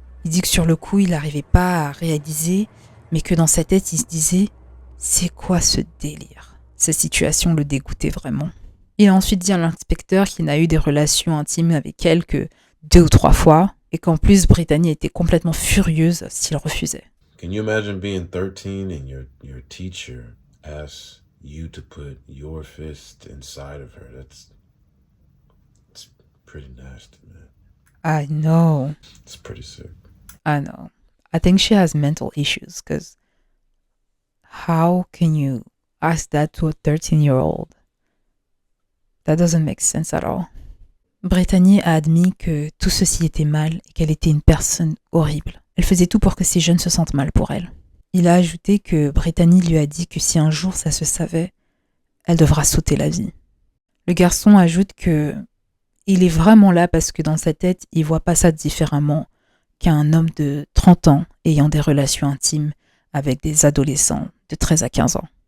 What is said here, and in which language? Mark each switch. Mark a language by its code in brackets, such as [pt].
[fr] Il dit que sur le coup, il n'arrivait pas à réaliser, mais que dans sa tête, il se disait « C'est quoi ce délire ?» Cette situation le dégoûtait vraiment. Il a ensuite dit à l'inspecteur qu'il n'a eu des relations intimes avec elle que 2 ou 3 fois, et qu'en plus, Brittany était complètement furieuse s'il refusait. [en] Can you imagine being 13 and your teacher asks you to put your fist inside of her? It's pretty nasty, man. I know. It's pretty sick. I know. I think she has mental issues because how can you ask that to a 13-year-old? That doesn't make sense at all. [fr] Brittany a admis que tout ceci était mal et qu'elle était une personne horrible. Elle faisait tout pour que ces jeunes se sentent mal pour elle. Il a ajouté que Brittany lui a dit que si un jour ça se savait, elle devra sauter la vie. Le garçon ajoute que il est vraiment là parce que dans sa tête, il voit pas ça différemment qu'un homme de 30 ans ayant des relations intimes avec des adolescents de 13 à 15 ans.